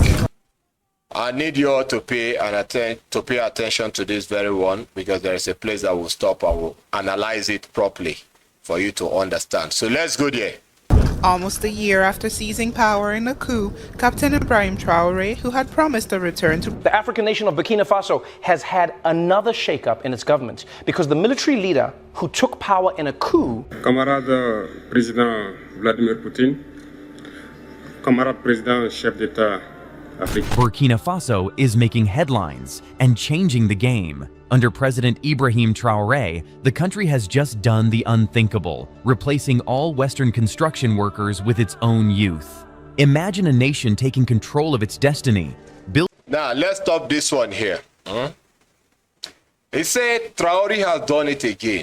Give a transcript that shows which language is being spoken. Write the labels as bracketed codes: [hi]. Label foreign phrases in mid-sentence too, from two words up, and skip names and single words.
[en] I need you all to pay attention to this very one, because there is a place that will stop and will analyze it properly for you to understand. So let's go there. Almost a year after seizing power in a coup, Captain Ibrahim Traoré, who had promised a return to... The African nation of Burkina Faso has had another shakeup in its government because the military leader who took power in a coup... [fr] Camarade Président Vladimir Poutine, Camarade Président Chef d'État Afrique. [en] Burkina Faso is making headlines and changing the game. Under President Ibrahim Traoré, the country has just done the unthinkable, replacing all Western construction workers with its own youth. Imagine a nation taking control of its destiny. Now, let's stop this one here. He said Traoré has done it again.